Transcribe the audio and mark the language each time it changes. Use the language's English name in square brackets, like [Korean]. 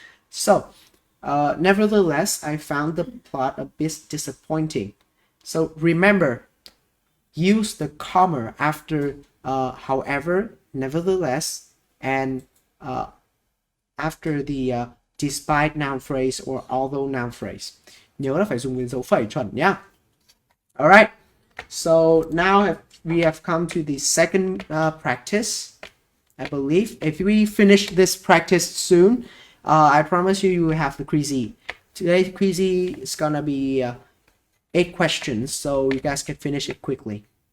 [English] So, nevertheless, I found the plot a bit disappointing. So remember, use the comma after however, nevertheless, and after the despite noun phrase or although noun phrase. [Vietnamese] Nhớ là phải dùng cái dấu phẩy chuẩn nhá. [English] Alright, so now we have come to the second practice. I believe if we finish this practice soon, I promise you will have the quiz. Today's quiz is gonna be 8 questions, so you guys can finish it quickly.